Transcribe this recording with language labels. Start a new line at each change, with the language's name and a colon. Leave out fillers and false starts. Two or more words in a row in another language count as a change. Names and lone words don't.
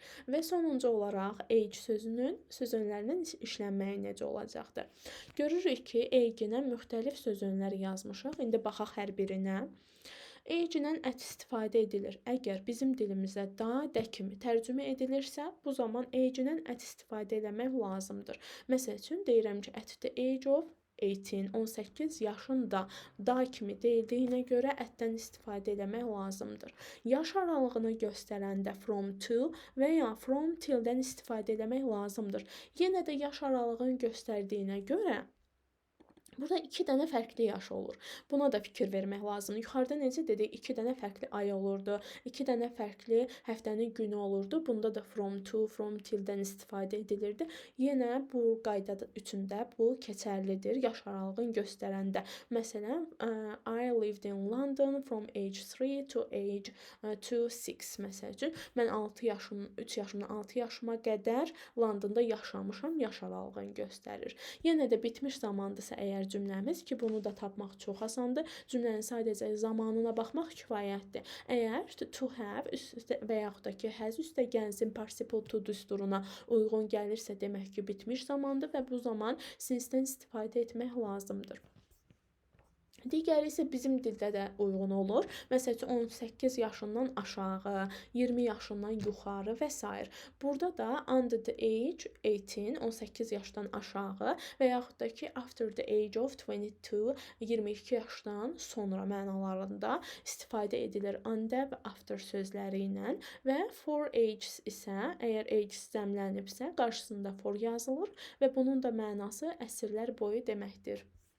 Azerbaijani: Və sonuncu olaraq age sözünün sözönlərinin işlənməyi necə olacaqdır. Görürük ki, age-nə müxtəlif sözönlər yazmışıq. İndi baxaq hər birinə. Age-lə at istifadə edilir. Əgər bizim dilimizə da, də kimi tərcümə edilirsə, bu zaman age-lə at istifadə eləmək lazımdır. Məsəl üçün, deyirəm ki,
English: at the age of 18,
Azerbaijani: 18 yaşında da kimi deyildiyinə görə at-dən istifadə eləmək lazımdır. Yaş aralığını göstərəndə
English: from to
Azerbaijani: və ya
English: from till-dən
Azerbaijani: istifadə eləmək lazımdır. Yenə də yaş aralığını göstərdiyinə görə burada 2 dənə fərqli yaş olur. Buna da fikir vermək lazımdır. Yuxarıda necə dedik? 2 dənə fərqli ay olurdu. 2 dənə fərqli həftənin günü olurdu. Bunda da
English: from to, from till-dən
Azerbaijani: istifadə edilirdi. Yenə bu qayda üçün də bu keçərlidir. Yaş aralığını göstərəndə. Məsələn,
English: I lived in London from age 3 to age 6.
Azerbaijani: Məsəl üçün, mən 3 yaşımdan 6 yaşıma qədər Londonda yaşamışam. Yaş aralığını göstərir. Yenə də bitmiş zamandırsa əgər cümləmiz ki, bunu da tapmaq çox asandır. Cümlənin sadəcə zamanına baxmaq kifayətdir. Əgər
English: to have
Azerbaijani: və yaxud da ki, has üstəgənzin participle to düsturuna uyğun gəlirsə, demək ki, bitmiş zamandır və bu zaman since-dən istifadə etmək lazımdır. Digəri isə bizim dildə də uyğun olur. Məsəl üçün 18 yaşından aşağı, 20 yaşından yuxarı və s. Burada da
English: under the age 18,
Azerbaijani: 18 yaşdan aşağı və yaxud da ki
English: after the age of 22,
Azerbaijani: 22 yaşdan sonra mənalarında istifadə edilir under və after sözləri ilə və
English: for ages
Azerbaijani: isə əgər ages cəmlənibsə qarşısında for yazılır və bunun da mənası əsrlər boyu deməkdir.